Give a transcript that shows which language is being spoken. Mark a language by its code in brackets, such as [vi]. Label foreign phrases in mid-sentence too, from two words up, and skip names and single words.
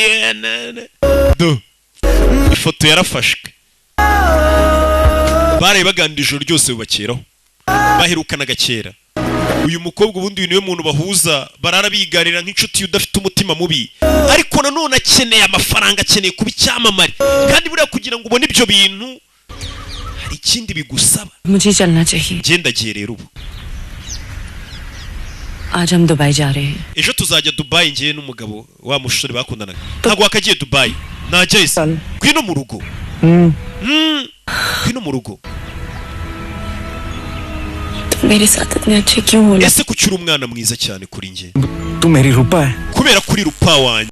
[rw] ifoto yarafashwe barayibaganira ijoro ryose bubakeraho baherukanaga kera uyu mukobwa ubundi uyu niwe muntu bahuza barara biganira nk'inshuti udafite umutima mubi ariko nanone akeneye amafaranga akeneye kuba icyamamare kandi buriya kugira ngo ubone ibyo bintu hari ikindi bigusaba [hi] मुझे चलना चाहिए [rw] genda giye rero ubu [hi] आज हम दुबई जा रहे हैं [rw] ejo tuzajya Dubai ngiye n'umugabo wa mushuri bakundanaga ntago wakagiye Dubai najye kwino mu rugo kwino mu rugo [hi] मेरे साथ इतने अच्छे क्यों हो [rw] ese kucyura umwana mwiza cyane kuri nge [hi] तू मेरी रूपा है [rw] kubera kuri rupa wanjye